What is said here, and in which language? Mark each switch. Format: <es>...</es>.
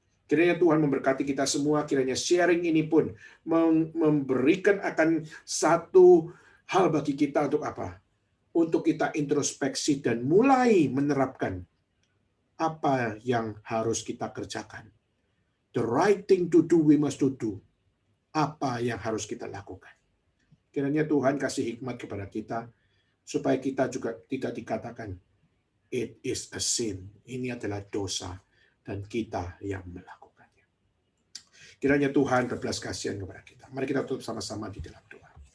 <id>Kiranya Tuhan memberkati kita semua, kiranya sharing ini pun memberikan akan satu hal bagi kita untuk apa? Untuk kita introspeksi dan mulai menerapkan apa yang harus kita kerjakan.</id> <en>The right thing to do, we must do.</en> <id>Apa yang harus kita lakukan. Kiranya Tuhan kasih hikmat kepada kita, supaya kita juga tidak dikatakan,</id> <en>it is a sin.</en> <id>Ini adalah dosa, dan kita yang melakukannya. Kiranya Tuhan berbelas kasihan kepada kita. Mari kita tutup sama-sama di dalam doa.</id>